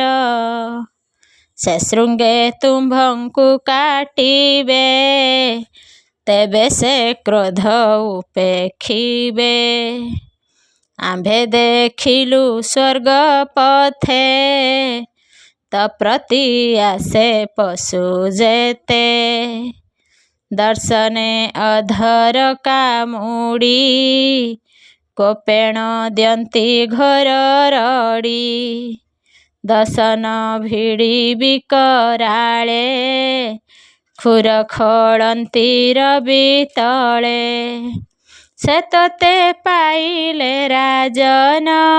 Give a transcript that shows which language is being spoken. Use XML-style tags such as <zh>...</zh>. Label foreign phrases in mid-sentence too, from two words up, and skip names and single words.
<or>ସେ ଶୃଙ୍ଗେ ତୁମ୍ଭଙ୍କୁ କାଟିବେ, ତେବେ ସେ କ୍ରୋଧ ଉପେକ୍ଷିବେ। ଆମ୍ଭେ ଦେଖିଲୁ ସ୍ୱର୍ଗ ପଥେ, ତ ପ୍ରତି ଆସେ ପଶୁ ଯେତେ। ଦର୍ଶନେ ଅଧର କାମୁଡି କୋପେଣ ଦିୟନ୍ତି ଘର ରଡି ଦଶନ ଭିଡି ବିକରାଳେ ଖୁର ଖୋଳନ୍ତି ରବି ତଳେ ସେ ତତେ ପାଇଲେ ରାଜନ</or>